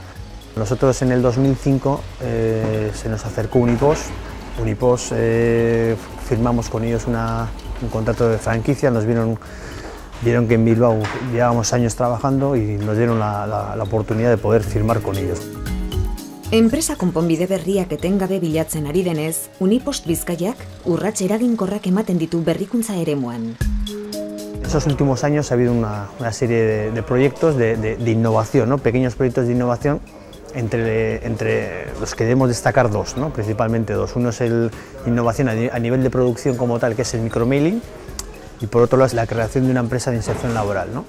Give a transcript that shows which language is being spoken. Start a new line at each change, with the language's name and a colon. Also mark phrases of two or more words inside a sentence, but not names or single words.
Spanish: Nosotros en el 2005 se nos acercó Unipost, firmamos con ellos un contrato de franquicia, nos vieron que en Bilbao llevábamos años trabajando y nos dieron la oportunidad de poder firmar con ellos.
Basque: Enpresa konponbide berriak etengabe bilatzen ari denez, Unipost Bizkaiak urrats eraginkorrak ematen ditu berrikuntza eremuan.
Spanish: En esos últimos años ha habido una serie de proyectos de innovación, ¿no? Pequeños proyectos de innovación, entre los que debemos destacar dos, ¿no? Principalmente dos. Uno es la innovación a nivel de producción como tal, que es el micromailing, y por otro lado es la creación de una empresa de inserción laboral, ¿no?